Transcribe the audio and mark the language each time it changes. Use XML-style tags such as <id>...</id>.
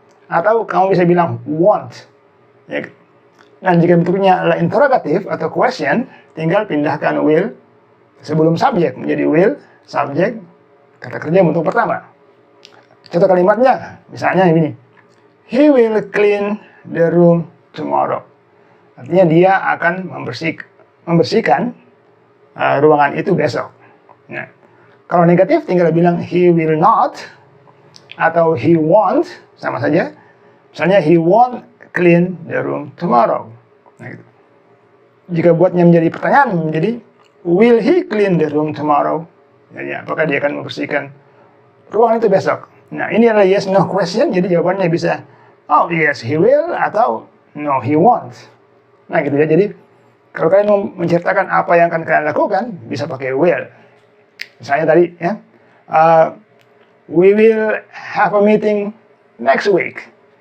<id>Atau kamu bisa bilang won't. Ya. Dan jika bentuknya adalah interrogatif atau question, tinggal pindahkan will sebelum subjek menjadi will, subjek, kata kerja bentuk pertama. Contoh kalimatnya, misalnya ini.</id> <en>He will clean the room tomorrow.</en> <id>Artinya dia akan membersihkan ruangan itu besok. Nah, kalau negatif tinggal bilang</id> <en>he will not</en> <id>atau</id> <en>he won't,</en> <id>sama saja. Misalnya</id> <en>he won't clean the room tomorrow.</en> <id>Nah, gitu. Jika buatnya menjadi pertanyaan, menjadi</id> <en>will he clean the room tomorrow?</en> <id>Jadi apakah dia akan membersihkan ruangan itu besok? Nah, ini adalah yes no question, jadi jawabannya bisa</id> <en>oh yes he will</en> <id>atau</id> <en>no he won't.</en> <id>Nah gitu ya, jadi kalau kalian mau menceritakan apa yang akan kalian lakukan, bisa pakai will. Misalnya tadi ya,</id> <en>we will have a meeting next week.</en>